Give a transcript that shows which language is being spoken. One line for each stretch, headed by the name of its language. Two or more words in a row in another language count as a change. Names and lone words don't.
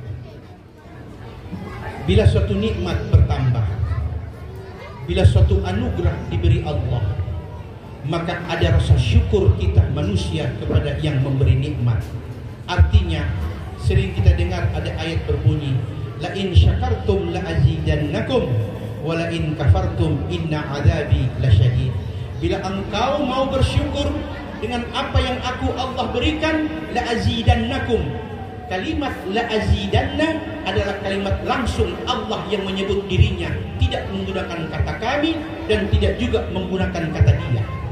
Indonesian: Bila suatu nikmat bertambah, bila suatu anugerah diberi Allah, maka ada rasa syukur kita manusia kepada yang memberi nikmat. Artinya, sering kita dengar ada ayat berbunyi,
Arabic: لئن شكرتم لأزيدنكم ولئن كفرتم إن عذابي لشديد.
Indonesian: Bila engkau mau bersyukur dengan apa yang aku Allah berikan,
Arabic: لأزيدنكم.
Indonesian: Kalimat
Arabic: لأزيدن
Indonesian: adalah kalimat langsung Allah yang menyebut dirinya, tidak menggunakan kata kami dan tidak juga menggunakan kata dia.